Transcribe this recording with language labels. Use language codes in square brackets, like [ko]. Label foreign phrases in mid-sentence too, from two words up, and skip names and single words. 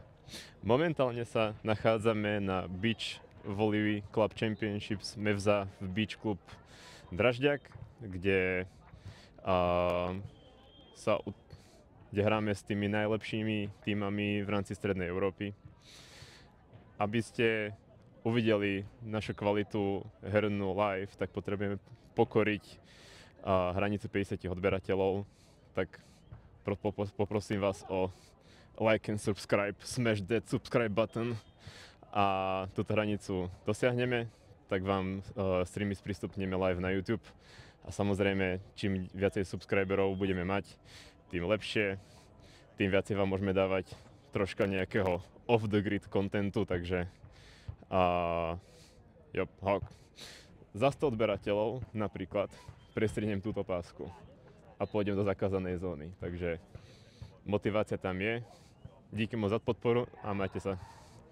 [sk] Momentálne sa nachádzame na Beach Volley Club Championships Mevza v Beach Club Dražďak, kde, kde hráme s tými najlepšími tímami v rámci Strednej Európy. Aby ste uvideli našu kvalitu hernú live, tak potrebujeme pokoriť hranicu 50 odberateľov, tak poprosím vás o [en] like and subscribe, smash that subscribe button [sk] a túto hranicu dosiahneme, tak vám streamy sprístupníme live na YouTube a samozrejme, čím viacej subscriberov budeme mať, tým lepšie, tým viacej vám môžeme dávať troška nejakého [en] off the grid [sk] contentu, takže za 100 odberateľov napríklad prestrihnem túto pásku a pôjdem do zakázanej zóny. Takže motivácia tam je. [cs] Díky moc [sk] za podporu a majte sa.